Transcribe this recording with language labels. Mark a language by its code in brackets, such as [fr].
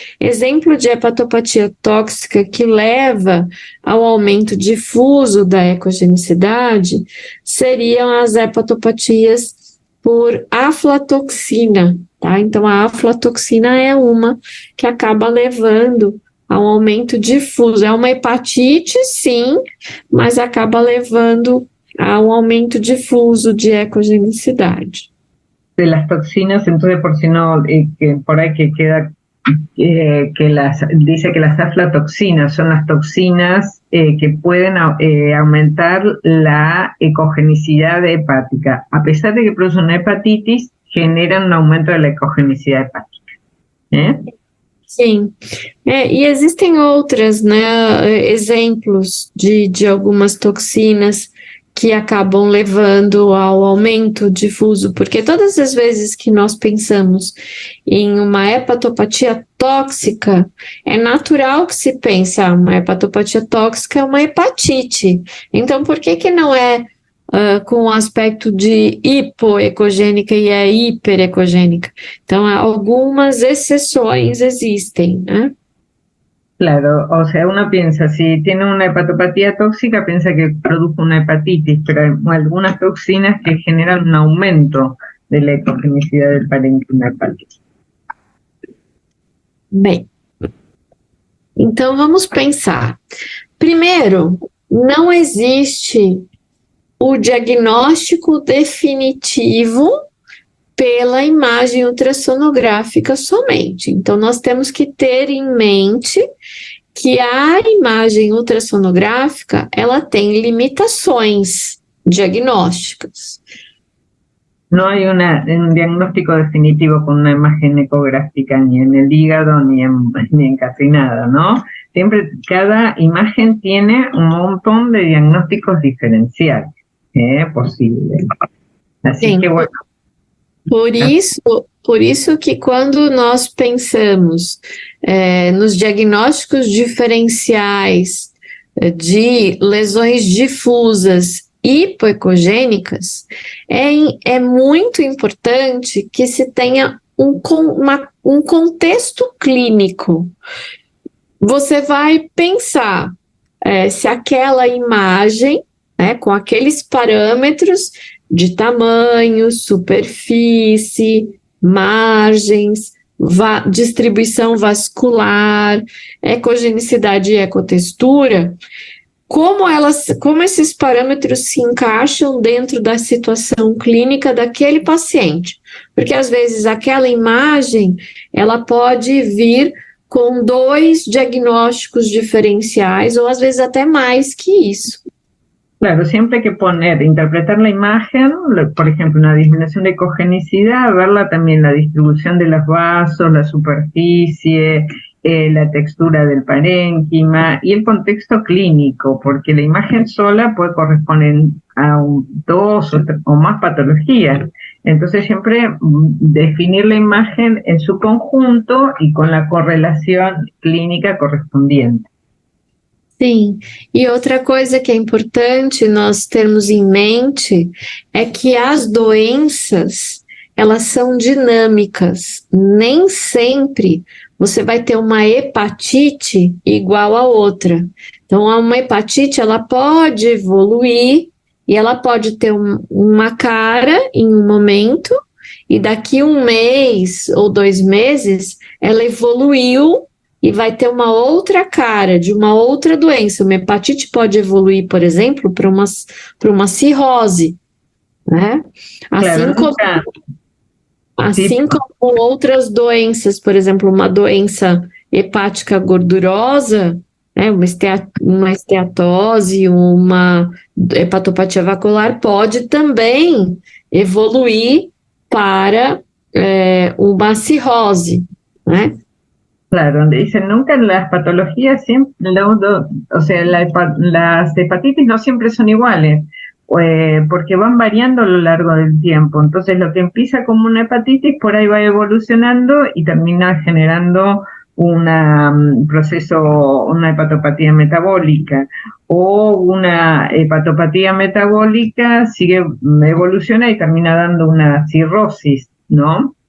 [pt] Exemplo de hepatopatia tóxica que leva ao aumento difuso da ecogenicidade seriam as hepatopatias por aflatoxina, tá? Então, a aflatoxina é uma que acaba levando a um aumento difuso. É uma hepatite, sim, mas acaba levando a un aumento difuso de ecogenicidade. [es] De las toxinas, entonces por si no, por ahí que queda, dice que las aflatoxinas son las toxinas que pueden aumentar la ecogenicidad hepática. A pesar de que producen una hepatitis, generan un aumento de la ecogenicidad hepática. [pt] Sim, e existem outras, né, exemplos de algumas toxinas que acabam levando ao aumento difuso, porque todas as vezes que nós pensamos em uma hepatopatia tóxica, é natural que se pense, uma hepatopatia tóxica é uma hepatite. Então, por que não é com o aspecto de hipoecogênica e é hiperecogênica? Então, algumas exceções existem, né? [es] Claro, o sea, uno piensa, si tiene una hepatopatía tóxica, piensa que produce una hepatitis, pero hay algunas toxinas que generan un aumento de la ecogenicidad del parénquima hepático. [pt] Bem, então vamos pensar. Primeiro, não existe o diagnóstico definitivo pela imagem ultrassonográfica somente. Então, nós temos que ter em mente que a imagem ultrassonográfica, ela tem limitações diagnósticas. [es] No hay un diagnóstico definitivo con una imagen ecográfica ni en el hígado ni en casi nada, ¿no? Siempre cada imagen tiene un montón de diagnósticos diferenciales posibles. Así [pt] Sim. [es] que bueno. [pt] Por isso que quando nós pensamos nos diagnósticos diferenciais de lesões difusas hipoecogênicas, é muito importante que se tenha um contexto clínico. Você vai pensar se aquela imagem né, com aqueles parâmetros de tamanho, superfície, margens, distribuição vascular, ecogenicidade e ecotextura, como esses parâmetros se encaixam dentro da situação clínica daquele paciente. Porque às vezes aquela imagem, ela pode vir com 2 diagnósticos diferenciais, ou às vezes até mais que isso. [es] Claro, siempre hay que interpretar la imagen, por ejemplo, una disminución de ecogenicidad, verla también la distribución de los vasos, la superficie, la textura del parénquima y el contexto clínico, porque la imagen sola puede corresponder a 2 o más patologías. Entonces siempre definir la imagen en su conjunto y con la correlación clínica correspondiente. [pt] Sim, e outra coisa que é importante nós termos em mente é que as doenças, elas são dinâmicas. Nem sempre você vai ter uma hepatite igual a outra. Então, uma hepatite, ela pode evoluir e ela pode ter uma cara em um momento e daqui 1 mês ou 2 meses, ela evoluiu e vai ter uma outra cara de uma outra doença. Uma hepatite pode evoluir, por exemplo, para uma cirrose, né? Assim como outras doenças, por exemplo, uma doença hepática gordurosa, né, uma esteatose, uma hepatopatia vascular, pode também evoluir para uma cirrose, né? [es] Claro, donde dicen nunca en las patologías, siempre, o sea, las hepatitis no siempre son iguales, porque van variando a lo largo del tiempo. Entonces lo que empieza como una hepatitis por ahí va evolucionando y termina generando un proceso, una hepatopatía metabólica, o una hepatopatía metabólica sigue, evoluciona y termina dando una cirrosis, ¿no?